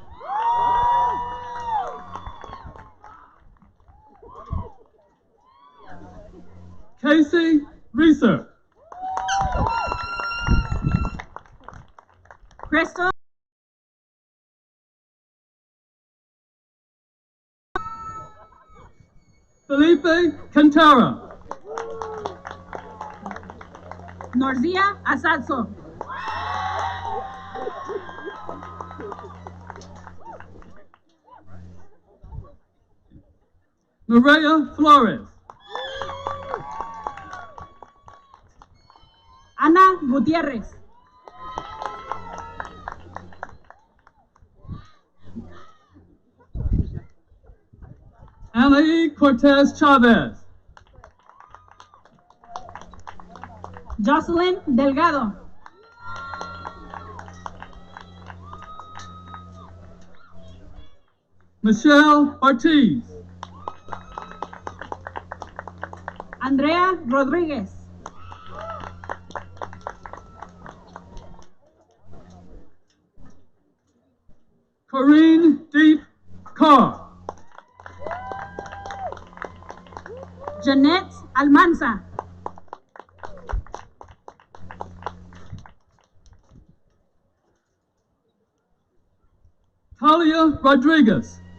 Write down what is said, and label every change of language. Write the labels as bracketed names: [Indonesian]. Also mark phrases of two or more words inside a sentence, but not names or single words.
[English] Casey Reeser. Crystal Felipe Cantara. Norzia Asadso. Maria Flores. Ana Gutierrez. Anaí Cortez Chavez. Jocelyn Delgado. Michelle Ortiz. Andrea Rodríguez. Corinne Deep Carr. Jeanette Almanza. Talia Rodriguez.